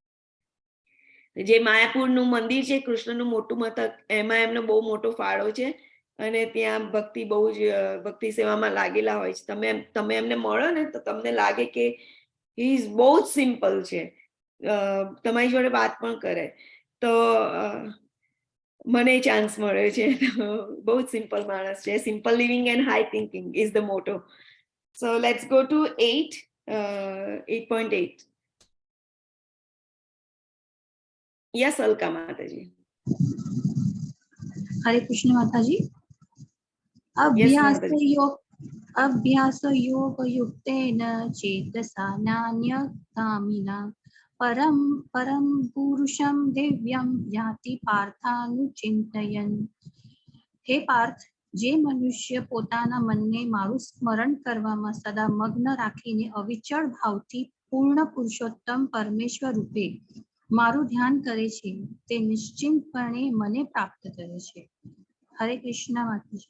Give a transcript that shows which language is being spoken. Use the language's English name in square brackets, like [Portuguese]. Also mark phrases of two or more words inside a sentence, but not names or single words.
[Gujarati] જે માયાપુરનું મંદિર છે, કૃષ્ણનું મોટું મથક, એમાં એમનો બહુ મોટો ફાળો છે અને ત્યાં ભક્તિ બહુ જ ભક્તિ સેવામાં લાગેલા હોય છે. તમે એમને મળો ને તો તમને લાગે કે [English] he is [Gujarati] બહુ જ સિમ્પલ છે, તમારી જોડે વાત પણ કરે. તો મને ચાન્સ મળ્યો છે. બહુ જ સિમ્પલ માણસ છે. [English] simple living and high thinking is the motto. So let's go to 8.8. Yes, Alka Mataji. [Hindi] हरे कृष्ण माताजी. [Sanskrit] अभ्यास योग युक्तेन चेतसा नान्यगामिना परम पुरुषं दिव्यं याति पार्थानुचिंतयन्. हे पार्थ, [Gujarati] જે મનુષ્ય પોતાના મનને મારું સ્મરણ કરવામાં સદા મગ્ન રાખીને અવિચળ ભાવથી પૂર્ણ પુરુષોત્તમ પરમેશ્વર રૂપે મારું ધ્યાન કરે છે તે નિશ્ચિંતપણે મને પ્રાપ્ત કરે છે. હરે કૃષ્ણ માતાજી.